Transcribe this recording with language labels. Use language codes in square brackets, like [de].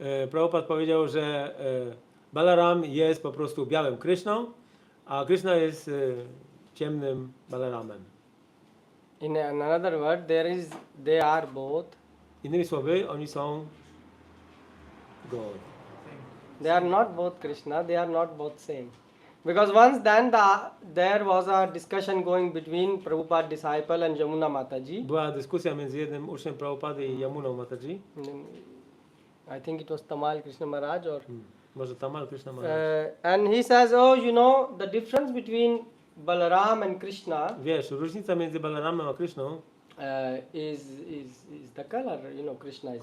[pl] Prabhupada powiedział, że Balaram jest po prostu białym Kryszną, a Kryszna jest ciemnym Balaramem. [en] In another word, they are both. [pl] Innymi słowy, oni są God. [en] They are not both Krishna, they are not both same. Because once then there was a discussion going between Prabhupada disciple and Yamuna Mataji. [pl] Była dyskusja między jednym uczniem Prabhupady i Yamuną Mataji. [en] I think it was Tamal Krishna Maharaj or [pl] Może Tamal Krishna Maharaj. [en] and he says, oh, you know, the difference between Balaram and Krishna [pl] Wiesz, różnica między Balaramem a Kryszną [en] is the color, you know, Krishna is